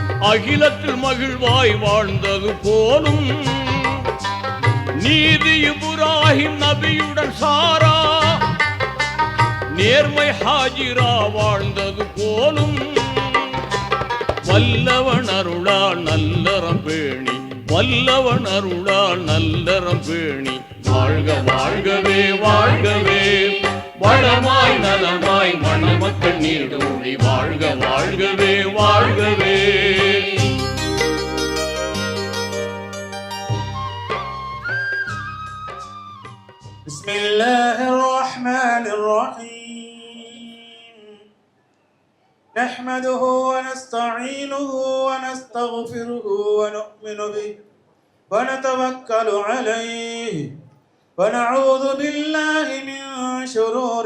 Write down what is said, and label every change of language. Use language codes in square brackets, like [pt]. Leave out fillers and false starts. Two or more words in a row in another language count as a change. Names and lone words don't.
[ta] அகிலத்தில் மகிழ்வாய் வாழ்ந்தது போலும் நீதி இப்ராஹிம் நபியுடன் சாரா நேர்மை ஹாஜிரா வாழ்ந்தது போலும் வல்லவன் அருளால் நல்லறம் பேணி வல்லவன் அருளால் நல்லறம் பேணி வாழ்க வாழ்கவே வாழ்கவே வளமாய் நலமாய் மணமக்கள் நீடூழி வாழ்க வாழ்கவே வாழ்கவே. [ar] بسم الله الرحمن الرحيم نحمده ونستعينه ونستغفره ونؤمن به ونتوكل عليه ونعوذ بالله من شرور